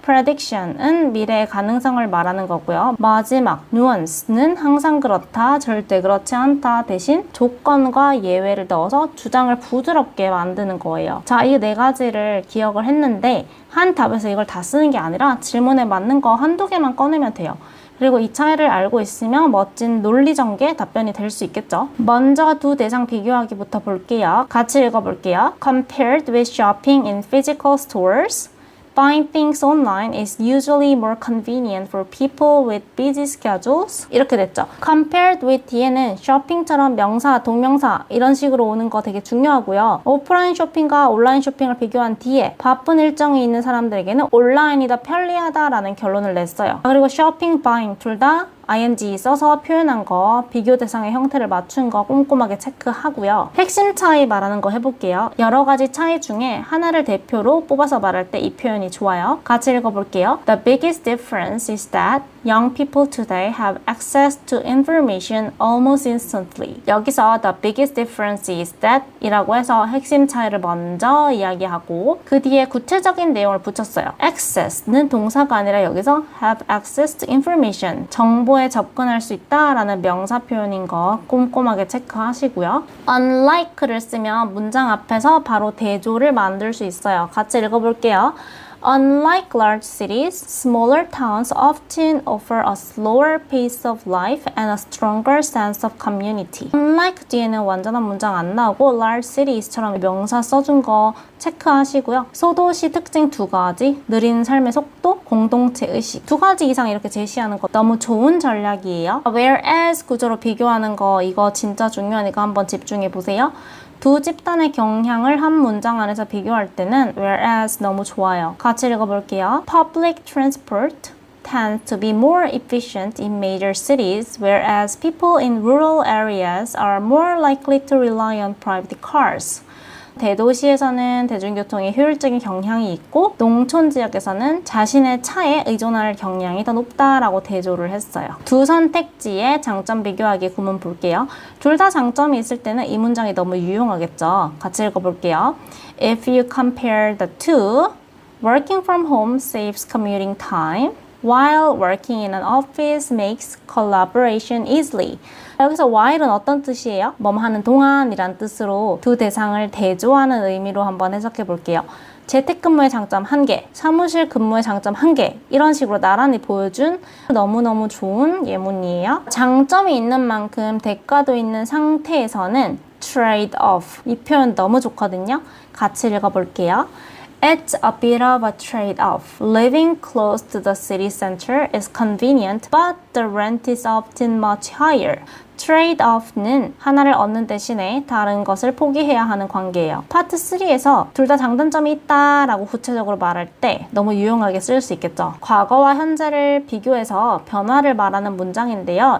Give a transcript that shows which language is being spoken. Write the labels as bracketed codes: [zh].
[ko] Prediction은 미래의 가능성을 말하는 거고요. 마지막 Nuance는 항상 그렇다, 절대 그렇지 않다 대신 조건과 예외를 넣어서 주장을 부드럽게 만드는 거예요. 자, 이 네 가지를 기억을 했는데 한 답에서 이걸 다 쓰는 게 아니라 질문에 맞는 거 한두 개만 꺼내면 돼요. 그리고 이 차이를 알고 있으면 멋진 논리 전개 답변이 될 수 있겠죠. 먼저 두 대상 비교하기부터 볼게요. 같이 읽어볼게요. [en] Compared with shopping in physical stores, buying things online is usually more convenient for people with busy schedules. [ko] 이렇게 됐죠. Compared with 뒤에는 쇼핑처럼 명사, 동명사 이런 식으로 오는 거 되게 중요하고요. 오프라인 쇼핑과 온라인 쇼핑을 비교한 뒤에 바쁜 일정이 있는 사람들에게는 온라인이 더 편리하다라는 결론을 냈어요. 그리고 쇼핑, buying 둘 다 ing 써서 표현한 거, 비교 대상의 형태를 맞춘 거 꼼꼼하게 체크하고요. 핵심 차이 말하는 거 해볼게요. 여러 가지 차이 중에 하나를 대표로 뽑아서 말할 때 이 표현이 좋아요. 같이 읽어볼게요. [en] The biggest difference is that young people today have access to information almost instantly. [ko] 여기서 [en] the biggest difference is that [ko] 이라고 해서 핵심 차이를 먼저 이야기하고 그 뒤에 구체적인 내용을 붙였어요. access는 동사가 아니라 여기서 [en] have access to information, [ko] 정보에 접근할 수 있다라는 명사 표현인 거 꼼꼼하게 체크하시고요. unlike를 쓰면 문장 앞에서 바로 대조를 만들 수 있어요. 같이 읽어볼게요. [en] Unlike large cities, smaller towns often offer a slower pace of life and a stronger sense of community. [ko] Unlike 뒤에는 완전한 문장 안 나오고 large cities처럼 명사 써준 거 체크하시고요. 소도시 특징 두 가지, 느린 삶의 속도, 공동체 의식 두 가지 이상 이렇게 제시하는 거 너무 좋은 전략이에요. Whereas 구조로 비교하는 거 이거 진짜 중요하니까 한번 집중해 보세요. 두 집단의 경향을 한 문장 안에서 비교할 때는 whereas 너무 좋아요. 같이 읽어볼게요. [en] Public transport tends to be more efficient in major cities, whereas people in rural areas are more likely to rely on private cars. [ko] 대도시에서는 대중교통의 효율적인 경향이 있고 농촌 지역에서는 자신의 차에 의존할 경향이 더 높다라고 대조를 했어요. 두 선택지의 장점 비교하기 구문 볼게요. 둘 다 장점이 있을 때는 이 문장이 너무 유용하겠죠. 같이 읽어볼게요. [en] If you compare the two, working from home saves commuting time, while working in an office makes collaboration easily. [ko] 여기서 while은 어떤 뜻이에요? 뭐뭐 하는 동안이란 뜻으로 두 대상을 대조하는 의미로 한번 해석해 볼게요. 재택근무의 장점 1개, 사무실 근무의 장점 1개 이런 식으로 나란히 보여준 너무너무 좋은 예문이에요. 장점이 있는 만큼 대가도 있는 상태에서는 trade off 이 표현 너무 좋거든요. 같이 읽어볼게요. [en] It's a bit of a trade-off. Living close to the city center is convenient, but the rent is often much higher. [ko] trade-off는 하나를 얻는 대신에 다른 것을 포기해야 하는 관계예요. 파트 3에서 둘 다 장단점이 있다 라고 구체적으로 말할 때 너무 유용하게 쓸 수 있겠죠. 과거와 현재를 비교해서 변화를 말하는 문장인데요.